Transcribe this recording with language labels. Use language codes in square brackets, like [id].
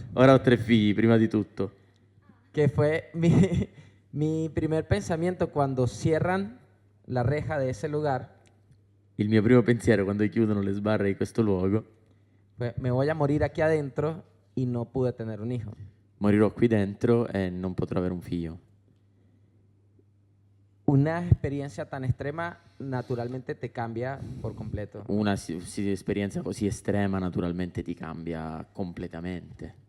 [it] Ora ho 3 figli, prima di tutto. [es] Que fue mi primer pensamiento cuando cierran la reja de ese lugar. [it] Il mio primo pensiero quando chiudono le sbarre di questo luogo, [es] Fue, me voy a morir aquí adentro y no pude tener un hijo. [it] morirò qui dentro e non potrò avere un figlio. [es] Una experiencia tan extrema naturalmente te cambia por completo. [it] Una esperienza così estrema naturalmente ti cambia completamente.